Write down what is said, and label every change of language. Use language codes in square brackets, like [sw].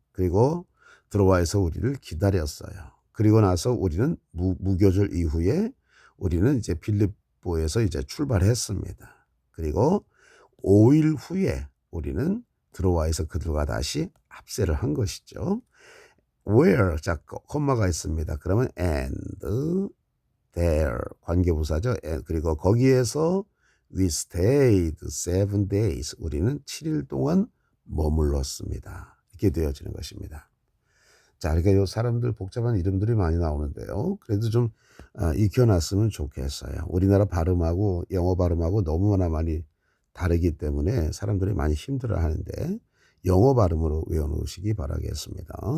[ko] 그리고 드로아에서 우리를 기다렸어요. 그리고 나서 우리는 무교절 이후에 우리는 이제 빌립보에서 이제 출발했습니다. 그리고 5일 후에 우리는 드로아에서 그들과 다시 합세를 한 것이죠. where, 자, 콤마가 있습니다. 그러면 and, there, 관계부사죠. 그리고 거기에서 [en] we stayed 7 days. [ko] 우리는 7일 동안 머물렀습니다. 이렇게 되어지는 것입니다. 자, 그러니까 요 사람들 복잡한 이름들이 많이 나오는데요. 그래도 좀 익혀놨으면 좋겠어요. 우리나라 발음하고 영어 발음하고 너무나 많이 다르기 때문에 사람들이 많이 힘들어하는데 영어 발음으로 외워놓으시기 바라겠습니다.